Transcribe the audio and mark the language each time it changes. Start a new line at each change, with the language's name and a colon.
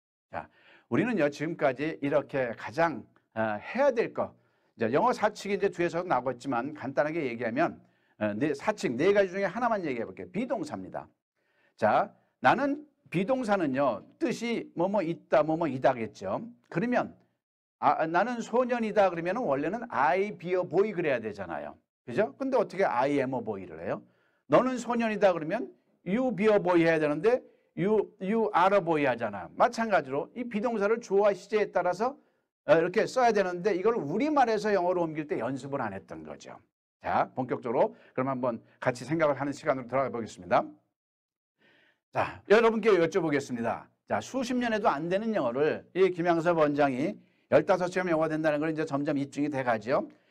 Korean: 자, 우리는요 지금까지 이렇게 가장 해야 될 거, 영어 사칙이 이제 뒤에서 나오고 있지만 간단하게 얘기하면 사칙 4가지 중에 하나만 얘기해 볼게요. 비동사입니다. 자, 나는 비동사는요 뜻이 뭐뭐 있다 뭐뭐 이다겠죠. 그러면 나는 소년이다 그러면 원래는
English: I be a boy
Korean: 그래야 되잖아요. 그죠? 근데 어떻게
English: I am a boy를
Korean: 해요? 너는 소년이다 그러면
English: you be a boy
Korean: 해야 되는데
English: you are a boy
Korean: 하잖아. 마찬가지로 이 비동사를 주어와 시제에 따라서 이렇게 써야 되는데 이걸 우리말에서 영어로 옮길 때 연습을 안 했던 거죠. 자, 본격적으로 그럼 한번 같이 생각을 하는 시간으로 들어가 보겠습니다. 자, 여러분께 여쭤보겠습니다. 자, 수십 년에도 안 되는 영어를 이 김양섭 원장이 15시간 영어가 된다는 걸 이제 점점 입증이 돼 가죠.